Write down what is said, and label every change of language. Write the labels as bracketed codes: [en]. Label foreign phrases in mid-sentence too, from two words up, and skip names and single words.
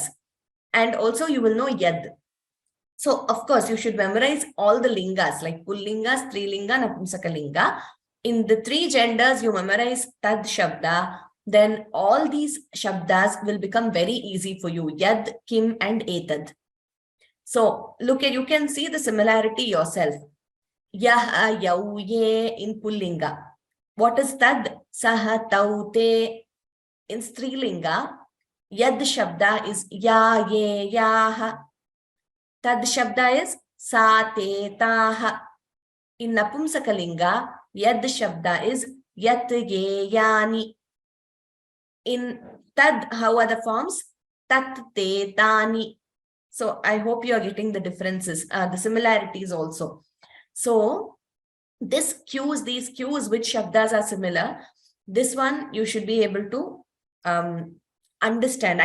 [en] And also you will know yad. So, of course, you should memorize all the lingas, like [sa] पुंलिङ्ग, स्त्रीलिङ्ग, नपुंसकलिङ्ग. [en] In the three genders, you memorize [sa] तद् शब्द, [en] then all these shabdas will become very easy for you. [sa] यद्, किम्, and एतद्. [en] So, look at, you can see the similarity yourself. [sa] यः, यौ, ये in पुंलिङ्ग. [en] What is [sa] तद्? सः, तौ, ते in स्त्रीलिङ्ग. यद् शब्द is या, ये, याः. तद् शब्द is सा, ते, ताः. In नपुंसकलिङ्ग, यद् शब्द is यत्, ये, यानि. [en] In tad, how are the forms? [sa] तत्, ते, तानि. [en] So I hope you are getting the differences, the similarities also. So these cues, which shabdas are similar, this one you should be able to understand.